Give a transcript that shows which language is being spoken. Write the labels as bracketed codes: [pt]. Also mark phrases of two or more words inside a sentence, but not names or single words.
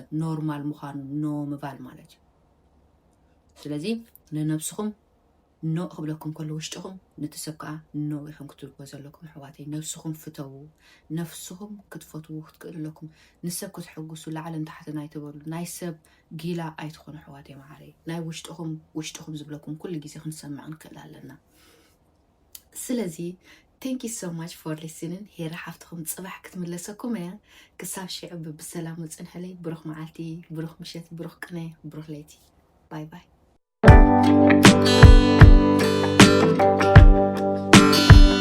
[ti] ኖርማል ምዃኑ ኖ ምባል ማለት እዩ ስለዚ ንነብስኹም ኖ ክብለኩም ከሎ ውሽጥኹም ነቲ ሰብ ከዓ ኖ ኢኹም ክትብልዎ ዘለኩም ኣሕዋተይ ነፍስኹም ፍተው ነፍስኹም ክትፈትዉ ክትክእሉ ኣለኩም ንሰብ ክትሕጉሱ ላዕልን ታሕትን ኣይትበሉ ናይ ሰብ ጊላ ኣይትኾኑ ኣሕዋተይ መሃረይ ናይ ውሽጥኹም ዝብለኩም ኩሉ ግዜ ክንሰምዕ ንክእል ኣለና ስለዚ [en] thank you so much for listening [ti] ሄራ ሓፍትኩም ፅባሕ ክትምለሰኩም እያ ክሳብ ሽዑ ብሰላም ወፅንሕለይ ብሩኽ መዓልቲ ብሩኽ ምሸት ብሩኽ ቅነ ብሩኽ ለይቲ [en] bye bye